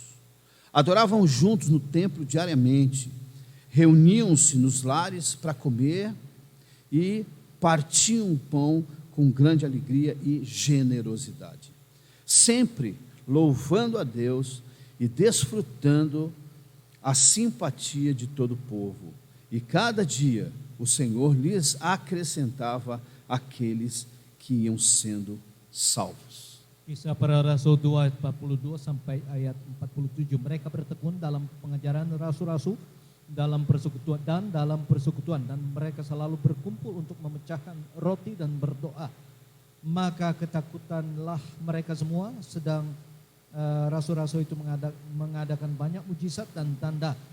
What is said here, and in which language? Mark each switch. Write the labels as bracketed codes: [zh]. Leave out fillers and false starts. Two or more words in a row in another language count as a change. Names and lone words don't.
[pt] Adoravam juntos no templo diariamente, reuniam-se nos lares para comer e partiam o pão com grande alegria e generosidade, sempre louvando a Deus e desfrutando a simpatia de todo o povo. E cada dia o Senhor lhes acrescentava aqueles que iam sendo salvos. [id] Kisah para Rasul 2 ayat 42 sampai ayat 47. Mereka bertekun dalam pengajaran rasul-rasul, dalam persekutuan dan mereka selalu berkumpul untuk memecahkan roti dan berdoa. Maka ketakutanlah mereka semua, sedang rasul-rasul itu mengadakan banyak mujizat dan tanda.